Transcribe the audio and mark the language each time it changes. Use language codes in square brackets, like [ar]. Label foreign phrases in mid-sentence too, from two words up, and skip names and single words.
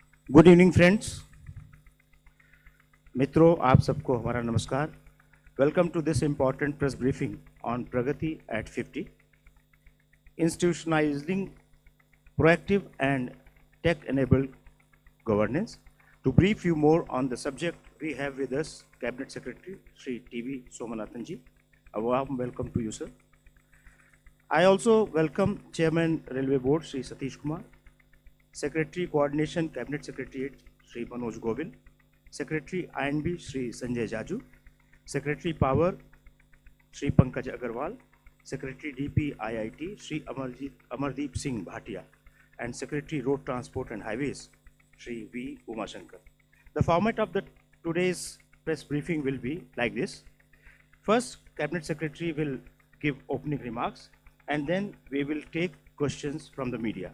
[en] good evening friends, [hi] मित्रों, आप सबको हमारा नमस्कार। [en] welcome to this important press briefing on Pragati at 50, institutionalizing proactive and tech-enabled governance. To brief you more on the subject, we have with us Cabinet Secretary Sri T.V. Somanathan ji. A warm welcome to you, sir. I also welcome Chairman Railway Board Sri Satish Kumar, Secretary Coordination Cabinet Secretariat Sri Manoj Govind, Secretary INB Sri Sanjay Jaju, Secretary Power Sri Pankaj Agarwal, Secretary DPIIT Sri Amardeep Singh Bhatia, and Secretary Road Transport and Highways Sri V. Umashankar. The format of today's press briefing will be like this. First, Cabinet Secretary will give opening remarks, and then we will take questions from the media.